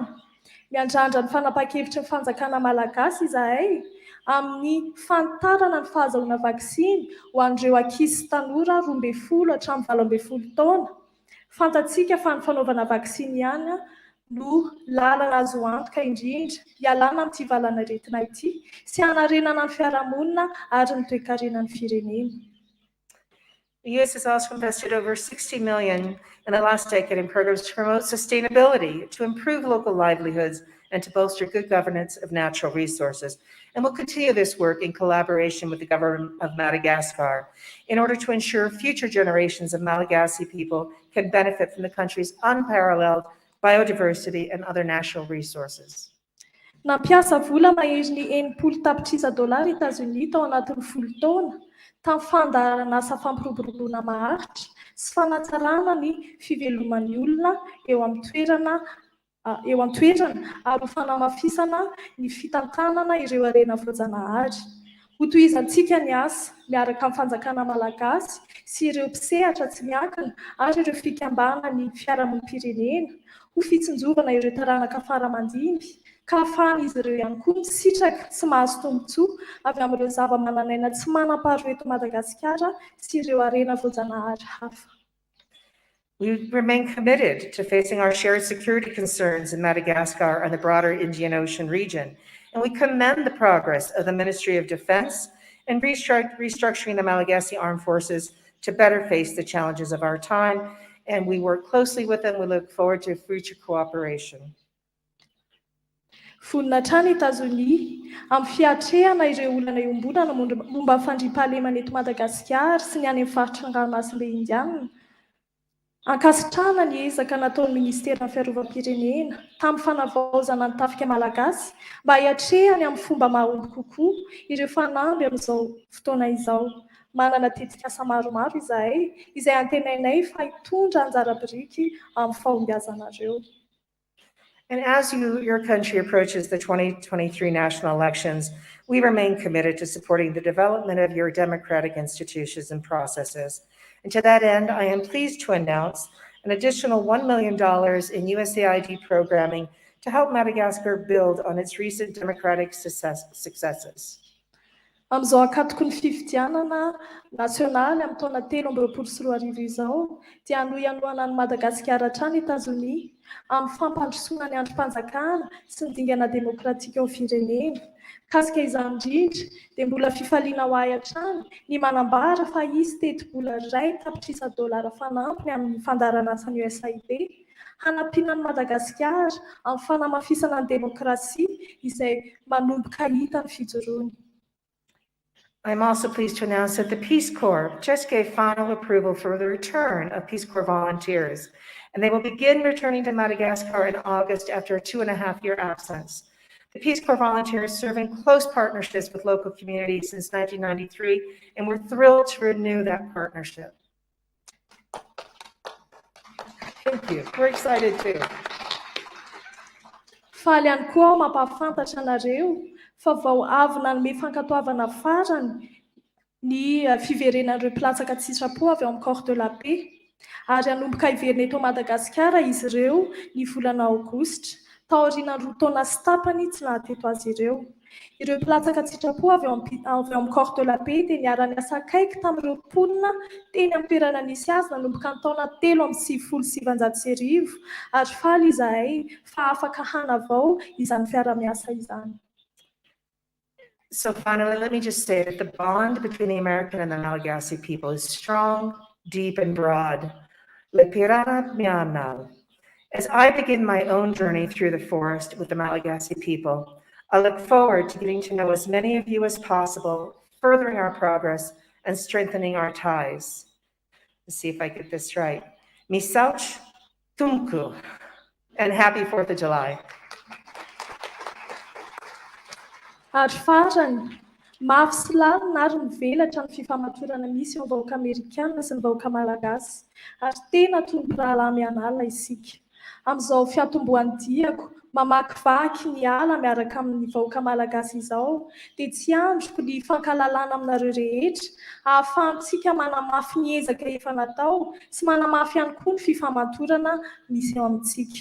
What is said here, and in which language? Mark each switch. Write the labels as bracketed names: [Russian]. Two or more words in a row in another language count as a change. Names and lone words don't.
[Malagasy] Miandrandra ny fanapa-kevitry ny fanjakana malagasy izahay amin'ny fantarana ny fahazahoana vaksiny ho an'ireo ankizy sy tanora 12 hatramin'ny 12 taona. Fantatsika fa ny fanaovana vaksiny ihany no lalana azo antoka indrindra hialana amin'ity valanaretina ity sy hanarenana ny fiarahamonina ary ny toe-karenan'ny firenena. [English] The U.S. has also invested over $60 million in the last decade in programs to promote sustainability, to improve local livelihoods, and to bolster good governance of natural resources. And we'll continue this work in collaboration with the government of Madagascar in order to ensure future generations of Malagasy people can benefit from the country's unparalleled biodiversity and other natural resources. [Malagasy] Nampiasa vola mahery ny $80 tapitrisa Etazonia tao anatin'ny 10 taona tamin'ny fandaharana asa fampiroboroboana maharitra sy fanatsarana ny fiveloman'ny olona eo amin'ny toerana ary ho fanamafisana ny fitantanana ireo arena voajanahary. Ho tohizantsika ny asa miaraka amin'ny fanjakana malagasy sy ireo mpisehatra tsy miankina ary ireo fikambana ny fiarahamonim-pirenena ho fitsinjovana ireo taranaka faramandimby ka ahafahan'izy ireo ihany koa misitraka sy mahazo tombotsoa avy amin'ireo zava-manan'aina tsy manam-paharoa eto Madagasikara sy ireo arena voajanahary hafa. [English] We remain committed to facing our shared security concerns in Madagascar and the broader Indian Ocean region, and we commend the progress of the Ministry of Defense in restructuring the Malagasy Armed Forces to better face the challenges of our time, and we work closely with them. We look forward to future cooperation. [Malagasy] Vonina hatrany Etazonia amin'ny fiatrehana ireo olana iombonana momba ny fandriam-pahalemana eto Madagasikara sy ny any amin'ny faritra ny ranomasimbe Indiana. Ankasitrahana ny ezaka nataon'ny Ministeran'ny Fiarovam-pirenena tamin'ny fanavaozana ny tafika malagasy mba hiatrehany amin'ny fomba mahomby kokoa ireo fanamby amin'izao fotoana izao. Manana tetikasa maromaro izahay izay antenainay fa hitondra anjara biriky amin'ny fahombiazanareo. [English] And as your country approaches the 2023 national elections, we remain committed to supporting the development of your democratic institutions and processes. And to that end, I am pleased to announce an additional $1 million in USAID programming to help Madagascar build on its recent democratic successes. [Malagasy] Amin'izao ankatoko ny fifidianana nasionaly amin'ny taona 2024 izao dia hanohanoana ny Madagasikara hatrany Etazonia amin'ny fampandrosoana ny androm-panjakana sy ny dingana demokratika ao firenena. Kasika izany indrindra dia mbola fifaliana ho ahy hatrany ny manambara fa izy teti-bola $1 tapitrisa fanampiny amin'ny fandaharana asan'ny USAID hanampiana ny Madagasikara amin'ny fanamafisana ny demokrasia izay manomboka hita ny fijoroany. [English] I'm also pleased to announce that the Peace Corps just gave final approval for the return of Peace Corps volunteers, and they will begin returning to Madagascar in August after a 2.5-year absence. The Peace Corps volunteers serve in close partnerships with local communities since 1993, and we're thrilled to renew that partnership. Thank you. We're excited too. [Malagasy] Faly ihany koa aho mampahafantatra anareo fa vao avy nanome fankatoavana farany ny fiverenan'ireo mpilatsaka tsy sitrapo avy ao amin'ny [French] corps de la paix [Malagasy] ary hanomboka hiverina eto Madagasikara izy ireo ny volana aogositra taorian'ny 2 taona sy tapany tsy nahateto azy ireo. Ireo mpilatsaka tsy sitrapo avy ao amin'ny [French] corps de la paix [Malagasy] dia niara-niasa akaiky tamin'ireo mponina teny amin'ny toerana nisy azy nanomboka ny taona 1979 ary faly izahay fa afaka hanavao izany fiara-miasa izany. [English] So finally, let me just say that the bond between the American and the Malagasy people is strong, deep, and broad. Le Pirangelo. As I begin my own journey through the forest with the Malagasy people, I look forward to getting to know as many of you as possible, furthering our progress and strengthening our ties. Let's see if I get this right. [Malagasy] Misauch Tunku, [English] and happy 4th of July. [Malagasy] Ary farany, mafy sy lalina ary mivelatra ny fifamatorana misy eo vahoaka Amerikana sy ny vahoaka Malagasy, ary tena tombo rahalahy mianala isika. Amin'izao fiatombohan'ny diako, mamakivaky ny ala miaraka amin'ny vahoaka Malagasy izao, dia tsy androko ny fankalalana aminareo rehetra, ahafahantsika manamafy ny ezaka efa natao sy manamafy ihany koa ny fifamatorana misy eo amintsika.